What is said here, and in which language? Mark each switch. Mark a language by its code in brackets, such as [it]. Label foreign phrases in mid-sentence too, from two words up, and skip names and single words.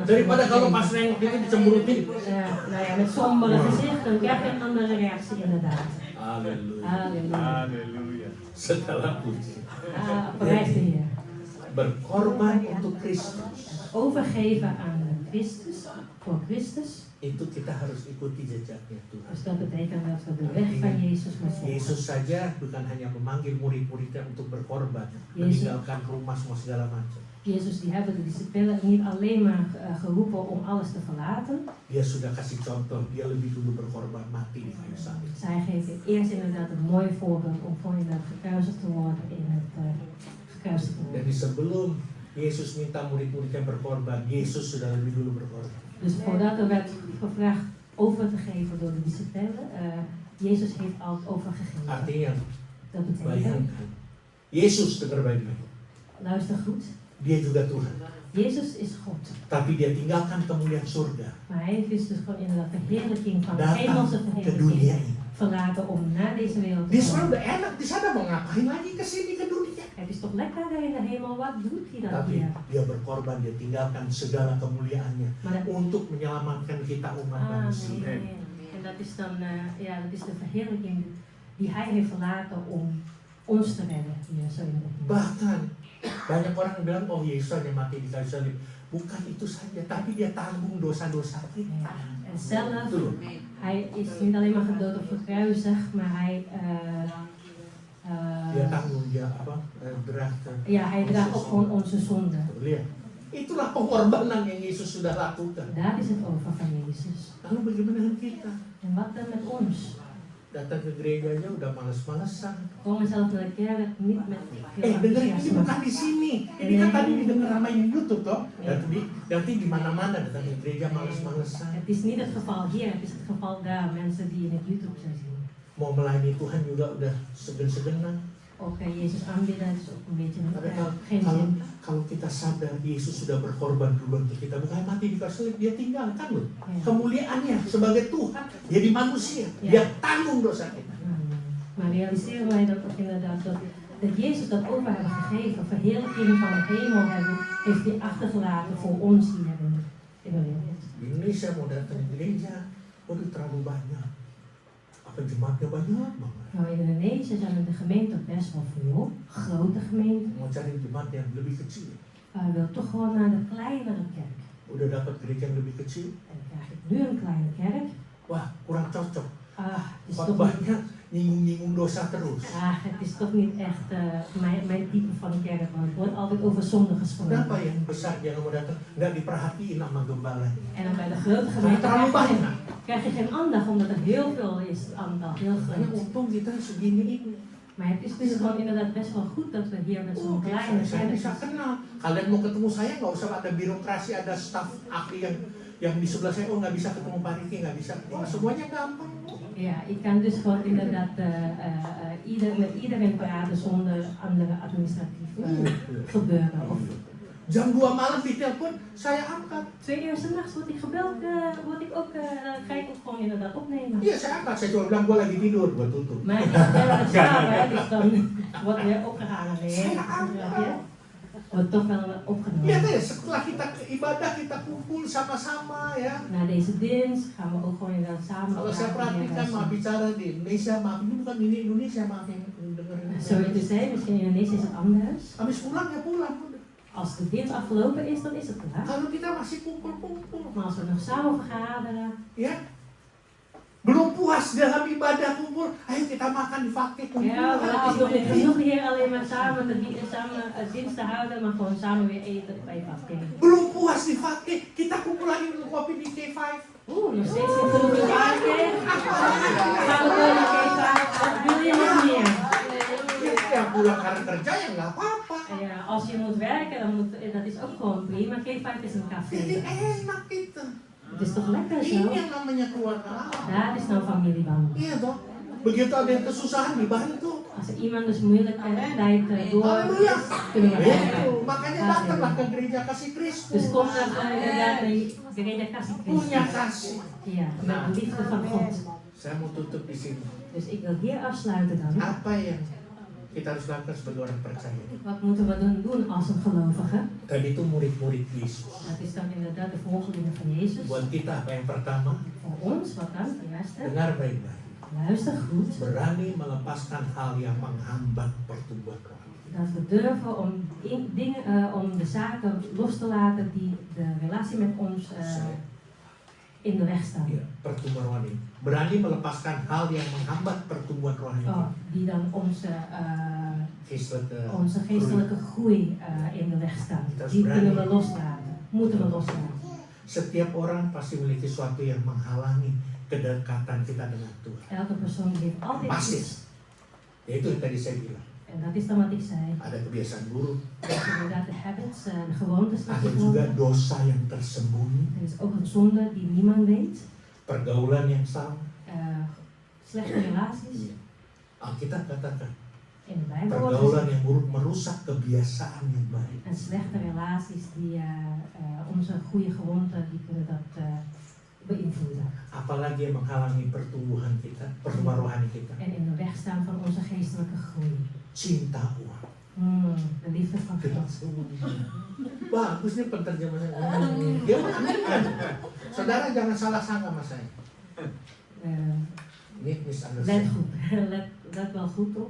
[id] Daripada kalau pas nengok itu dicemburutin. [nl] Nou ja, met sombere gezicht, dan krijg je een andere reactie inderdaad. [id] Haleluya. [nl] Halleluja. [id] Haleluya. Segala puji. [nl] Prijs de Heer. [id] Berkorban untuk Kristus. [nl] Overgeven aan Christus, voor Christus. [id] Itu kita harus ikuti jejaknya Tuhan. [nl] Dus dat betekent dat we de weg van Jezus moeten volgen. [id] Yesus saja bukan hanya memanggil murid-muridnya untuk berkorban, meninggalkan rumah semua segala macam. [nl] Jezus die hebben de discipelen niet alleen maar geroepen om alles te verlaten. [id] Dia sudah kasih contoh, dia lebih dulu berkorban mati di kayu salib. [nl] Zij geeft eerst inderdaad een mooi voorbeeld om voor inderdaad gekruisigd te worden in het gekruisigd te worden. [id] Jadi sebelum Yesus minta murid-muridnya berkorban, Yesus sudah lebih dulu berkorban. [nl] Dus voordat er werd gevraagd over te geven door de discipelen, Jezus heeft al overgegeven. [id] Artinya, [nl] Dat betekent, [id] bayangkan, Yesus dengar baik-baik, [nl] luister goed, [id] dia juga Tuhan. [nl] Jezus is God. [id] Tapi dia tinggalkan kemuliaan surga, [nl] Maar hij heeft dus gewoon inderdaad de verheerlijking van de [id] datang [nl] hemelse [id] ke dunia [nl] verheerlijking [id] ini. [nl] verlaten om naar deze wereld [id] Dia [nl] te [id] sebenarnya [nl] komen. [id] udah enak di sana, mau ngapain lagi ke sini ke dunia? [nl] Het is toch lekker daar in de hemel, wat doet hij dan [id] Tapi [nl] hier? [id] dia berkorban, dia tinggalkan segala kemuliaannya [nl] Maar dat, [id] untuk menyelamatkan kita umat manusia. [nl] amen. En dat is dan, ja, dat is de verheerlijking die hij heeft verlaten om ons te redden hier zo in de hemel. [id] Bahkan banyak orang yang bilang, oh Yesus hanya mati di kayu salib. Bukan itu saja, tapi dia tanggung dosa-dosa kita. [nl] Ja. En zelf, [id] Tuh. [nl] hij is niet alleen maar gedood of gekruisigd, maar hij, [id] Dia tanggung dia apa? [nl] Draagt. ja, hij draagt ook gewoon onze zonde. [id] Lihat. Itulah pengorbanan yang Yesus sudah lakukan. [nl] Daar is het over van Jezus. [id] Lalu bagaimana dengan kita? [nl] En wat dan met ons? [id] Datang ke gerejanya udah males-malesan. [nl] Komen zelf naar de kerk niet met veel [id] Dengerin ini [nl] enthousiasme. [id] bukan di sini. Ini kan tadi didengar sama YouTube toh. Nanti di mana-mana datang ke gereja males-malesan. [nl] Het is niet het geval hier, het is het geval daar, mensen die in het YouTube zijn zien. [id] Mau melayani Tuhan juga udah segen-segenan. [nl] Ook Jezus aanbidden is ook een beetje [id] Tapi [nl] geen [id] kalau, [nl] zin. [id] kalau kita sadar Yesus sudah berkorban dulu untuk kita, bukan mati di kayu salib, dia tinggalkan loh [nl] Ja. [id] kemuliaannya sebagai Tuhan, jadi manusia, Ya. dia tanggung dosa kita. [nl] Maar realiseren wij dat ook inderdaad dat Jezus dat over hebben gegeven, verheerlijking van de hemel hebben, heeft hij achtergelaten voor ons hier in de wereld. [id] Di Indonesia mau datang ke gereja, waduh terlalu banyak. Apa jemaatnya banyak banget. [nl] Nou, in Indonesië zijn er de gemeenten best wel veel, grote gemeenten. [id] Mau cari jemaat yang lebih kecil. [nl] Maar wil toch gewoon naar de kleinere kerk. [id] Udah dapat gereja yang lebih kecil, [nl] En dan krijg ik nu een kleine kerk. [id] wah kurang cocok. [nl] Het is toch niet, [id] Khotbahnya nyinggung-nyinggung dosa terus. [nl] het is toch niet echt mijn type van kerk, want het wordt altijd over zonde gesproken. [id] Kenapa yang besar jangan mau datang? Nggak diperhatiin sama gembala. [nl] En dan bij de grote gemeente [id] Terlalu banyak. [nl] krijg je geen aandacht, omdat er heel veel is, het aantal, heel [id] Makanya [nl] groot. [id] untung kita segini ini. [nl] Maar het is dus gewoon inderdaad best wel goed dat we hier met zo'n kleine [id] Saya [nl] kerk [id] bisa kenal. Kalian mau ketemu saya nggak usah ada birokrasi, ada staf ahli yang di sebelah saya. Oh nggak bisa ketemu Pak Riki, nggak bisa. Wah semuanya gampang. [nl] Ja, ik kan dus gewoon inderdaad met iedereen praten zonder andere administratief gebeuren. Of [id] Jam 2 malam ditelepon, saya angkat. [nl] 2 uur 's nachts word ik gebeld, ga ik ook gewoon inderdaad opnemen. [id] Iya, saya angkat. Saya cuma bilang, gue lagi tidur, gue tutup. [nl] Maar ik ben aan het slapen, dus dan wordt weer opgehangen. Nee, ja. Wordt toch wel opgenomen. [id] Lihat ya, setelah kita ibadah, kita kumpul sama-sama ya. [nl] Na deze dienst gaan we ook gewoon inderdaad samen. [id] Kalau saya perhatikan, maaf bicara di Indonesia, maaf ini bukan ini Indonesia, maaf yang dengerin. [en] Sorry to say, [nl] misschien in Indonesië is het anders. [id] Habis pulang ya pulang. [nl] Als de dienst afgelopen is, dan is het klaar. [id] Kalau kita masih kumpul-kumpul, [nl] Maar als we nog samen vergaderen, [id] ya, belum puas dalam ibadah kumpul, ayo kita makan di fakte kumpul. [nl] ja, we hebben nog niet genoeg hier alleen maar samen dienst te houden, maar gewoon samen weer eten bij Vakking. [id] Belum puas di fakte, kita kumpul lagi minum kopi di K5. [nl] Nog steeds niet genoeg in Vakking. Gaan we door naar K5. Wat wil je nog meer? [id] Ya pulang karena kerja ya nggak apa-apa. [nl] Ja, als je moet werken, dan dat is ook gewoon prima. K5 is een [id] Jadi [nl] café. [id] enak gitu. [nl] Het is toch lekker [id] Ini [nl] zo? [id] yang namanya keluarga Allah. [nl] Dat is nou familieband. [id] Iya dong. Begitu ada yang kesusahan dibantu. [nl] Als er iemand dus moeilijke tijd door Halleluja. kunnen we [id] Itu. [nl] helpen. [id] Makanya datanglah ke gereja kasih Kristus. [nl] Dus kom naar inderdaad de gereja kasih [id] Punya [nl] Christus. [id] kasih. [nl] Ja, met de liefde van God. [id] Saya mau tutup di sini. [nl] Dus ik wil hier afsluiten dan. [id] Apa yang kita harus lakukan sebagai orang percaya? [nl] Wat moeten we dan doen als een gelovige? [id] Tadi itu murid-murid Yesus. [nl] Dat is dan inderdaad de volgelingen van Jezus. [id] Buat kita apa yang pertama? [nl] Voor ons, wat dan? De eerste. [id] Dengar baik-baik. [nl] Luister goed. [id] Berani melepaskan hal yang menghambat pertumbuhan rohani. [nl] Dat we durven om de zaken los te laten die de relatie met ons in de weg staan. [id] Ya, pertumbuhan rohani. Berani melepaskan hal yang menghambat pertumbuhan rohani. [nl] Oh, die dan Geestelijke onze geestelijke groei in de weg staan. Die kunnen we loslaten. Moeten we loslaten. [id] Setiap orang pasti memiliki sesuatu yang menghalangi kedekatan kita dengan Tuhan. [nl] Elke persoon heeft altijd [id] Pasti. [nl] iets. [id] Ya itu yang tadi saya bilang. [nl] En dat is dan wat ik zei. [id] Ada kebiasaan buruk, [nl] Dat is inderdaad de habits en gewoontes die [id] ada [nl] je [id] juga [nl] hebt. [id] dosa yang tersembunyi, [nl] Er is ook een zonde die niemand weet. [id] pergaulan yang salah. [nl] Slechte relaties. [id] Alkitab katakan, [nl] In de Bijbel wordt [id] pergaulan [nl] gezegd. [id] yang buruk merusak kebiasaan yang baik. [nl] En slechte relaties die onze goede gewoonten die kunnen dat beïnvloeden. [id] Apalagi yang menghalangi pertumbuhan kita, pertumbuhan rohani kita. [nl] En in de weg staan van onze geestelijke groei. [id] Cinta uang. [nl] De liefde van God. [id] Bagus nih penterjemahan. Dia mengaminkan. Saudara jangan salah sangka sama saya. Ini [nl] Let [id] misunderstanding. [nl] goed. Let wel goed op.